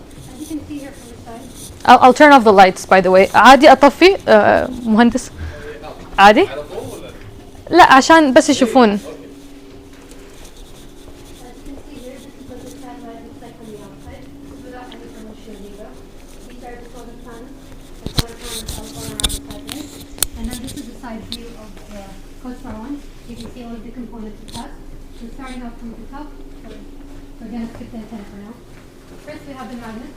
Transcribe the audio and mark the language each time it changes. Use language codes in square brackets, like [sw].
[en] As you can see here from the side. I'll turn off the lights by the way. [ar] عادي أطفي مهندس؟ عادي؟ لا عشان بس يشوفون. [en] As you can see here, this is what the satellite looks like from the outside. This is without any thermal shield either. These are the solar panels. The solar panels are all around the satellite. And then this is the side view of the CubeSat one. You can see all of the components it has. So starting off from the top, we're going to skip the antenna for now. First we have the magnet.